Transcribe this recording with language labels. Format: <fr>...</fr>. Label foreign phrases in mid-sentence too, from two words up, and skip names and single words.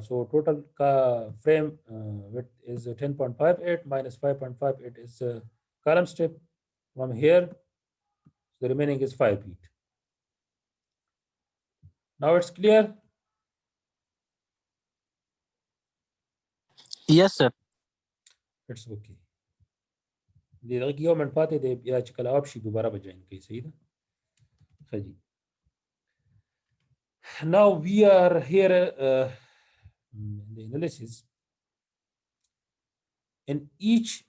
<en>So total frame width is 10.58 minus 5.58 is column strip. From here, the remaining is 5 feet. Now it's clear? Yes, sir. It's okay.</en> <ps>دغه یو منټ پاتې دی بیا چې کله اپ شي دوباره به جوین کوي صحیح ده ښه جي</ps> <en>now we are here in the analysis in each</en>